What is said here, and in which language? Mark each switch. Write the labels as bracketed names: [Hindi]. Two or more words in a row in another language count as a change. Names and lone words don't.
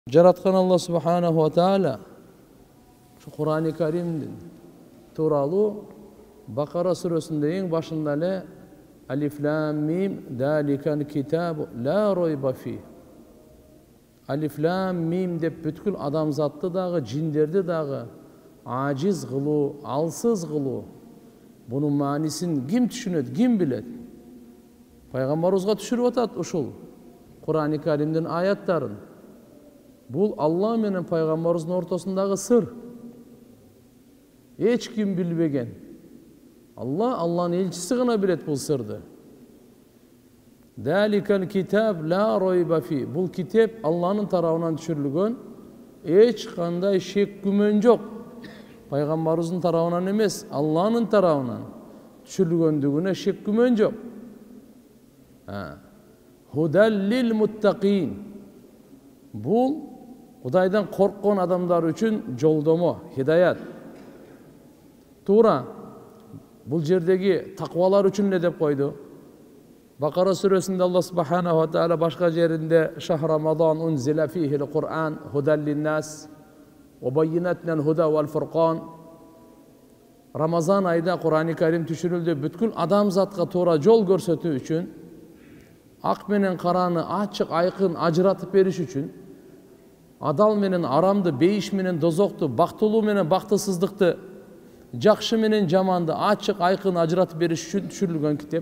[Kyrgyz] Жараткан Алла [Arabic] سبحانه وتعالى [Kyrgyz] Кур'ан-ы Каримдин тууралуу Бакара сүрөсүндө эң башында эле [Arabic] ألف لام ميم ذلك الكتاب لا ريب فيه. ألف لام ميم [Kyrgyz] деп бүткүл адамзатты дагы, жиндерди дагы ажиз кылуу, алсыз кылуу. Бунун маанисин ким түшүнөт, ким билет? Пайгамбарыбызга түшүрүп атат ушул Кур'ан-ы Каримдин аяттарын. Бул Алла менен пайгамбарыбыздын ортосундагы сыр. Эч ким билбеген. Алланын элчиси гана билет бул сырды. [Arabic] ذلك الكتاب لا ريب فيه. [Kyrgyz] Бул китеп Алланын тарабынан түшүрүлгөн, эч кандай шек күмөн жок. Пайгамбарыбыздын тарабынан эмес, Алланын тарабынан түшүрүлгөндүгүнө шек күмөн жок. [Arabic] هدى للمتقين. [Kyrgyz] Бул Кудайдан корккон адамдар үчүн жолдомо, хидаят. Туура. Бул жердеги таквалар үчүн эле деп койду. Бакара сүрөсүндө Алла [Arabic] سبحانه وتعالى [Kyrgyz] башка жеринде [Arabic] شهر رمضان أنزل فيه القرآن هدى للناس وبينات من الهدى والفرقان. [Kyrgyz] Рамазан айда Кур'ан-ы Карим түшүрүлдү, бүткүл адамзатка туура жол көрсөтүү үчүн, ак менен караны ачык айкын ажыратып бериш үчүн, адал менен арамды, бейиш менен дозокту, бактылуу менен бактысыздыкты, жакшы менен жаманды ачык айкын ажыратып бериш үчүн түшүрүлгөн китеп.